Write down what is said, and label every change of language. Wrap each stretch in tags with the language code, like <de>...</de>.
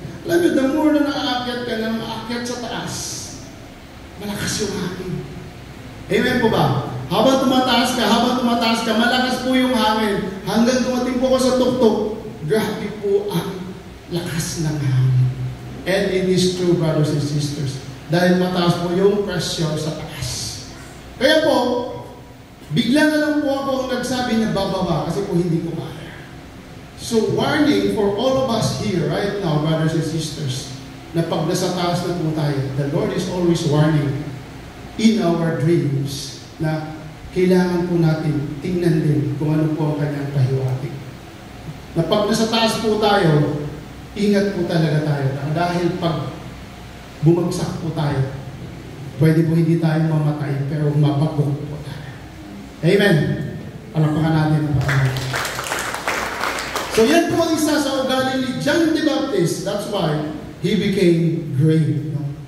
<tl>Alam niyo, the more na nakaakyat ka na maakyat sa taas, malakas yung hangin. Amen po ba? Habang tumataas ka, malakas po yung hangin. Hanggang dumating po ako sa tuktok, grabe po ang lakas ng hangin.</tl> <en>And it is true, brothers and sisters.</en> <tl>Dahil mataas po yung pressure sa taas. Kaya po, bigla na lang po ako ang nagsabi na bababa kasi po hindi ko kaya.</tl> <en>So, warning for all of us here right now, brothers and sisters,</en> <tl>na pag nasa taas na po tayo,</tl> <en>the Lord is always warning in our dreams</en> <tl>na kailangan po natin tingnan din kung ano po ang kanyang pahiwatig. Na pag nasa taas po tayo, ingat po talaga tayo. Dahil pag bumagsak po tayo, pwede po hindi tayo mamatay, pero mapagok po tayo. Amen. Palakpakan natin ang Panginoon. So yan po ang isa sa ugali ni John the Baptist.</tl> <en>That's why he became great. No?</en>